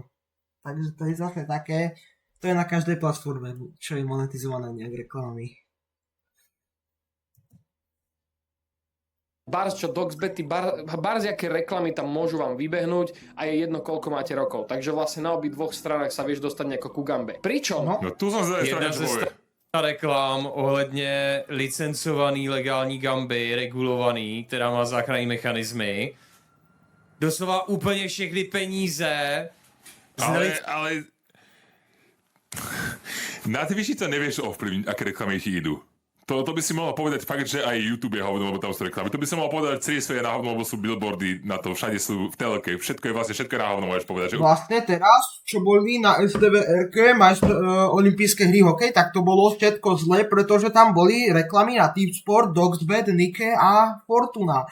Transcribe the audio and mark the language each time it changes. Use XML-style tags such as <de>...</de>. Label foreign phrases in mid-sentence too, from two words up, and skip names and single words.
<sk>Takže to je zase také, to je na každej platforme, čo je monetizované nejak reklamami. Bars, čo Doxbety, bars, aké reklamy tam môžu vám vybehnúť a je jedno, koľko máte rokov. Takže vlastne na obi dvoch stranách sa vieš dostať nejako ku gambe. Pričom? No tu som sa</sk> <cs>Jedna ze reklám ohledně licencovaný legální gamby, regulovaný, která má záchranný mechanismy. Doslova úplně všechny peníze.</cs> <sk>Ale na Twitchi to nevieš ovplyvniť, aké reklamy ti idú. To by si mohol povedať fakt, že aj YouTube je hovno, lebo tam sú reklamy. To by si mohol povedať, celý svet je na hovno, lebo sú billboardy na to, všade sú v telke, všetko je vlastne, všetko je na hovno, môžeš povedať. Že... Vlastne teraz, čo boli na STVR-ke, olympijské hry hokej, tak to bolo všetko zle, pretože tam boli reklamy na T-Sport, Doxbet, Nike a Fortuna.</sk>